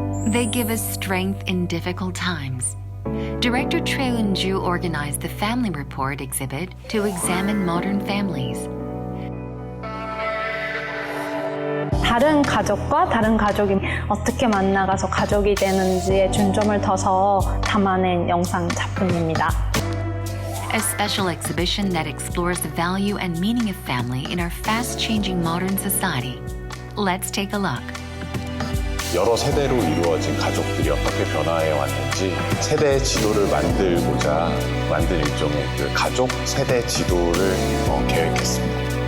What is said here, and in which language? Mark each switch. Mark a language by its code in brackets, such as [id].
[en] They give us strength in difficult times. Director Choi Eun-ju organized the Family Report exhibit to examine modern families. [ko] 다른 가족과 다른 가족이 어떻게 만나가서 가족이 되는지에 중점을 둬서 담아낸 영상 작품입니다. [en] A special exhibition that explores the value and meaning of family in our fast-changing modern society. Let's take a look. [ko] 여러 세대로 이루어진 가족들이 어떻게 변화해 왔는지 세대 지도를 만들고자 만든 일종의 그 가족 세대 지도를 계획했습니다.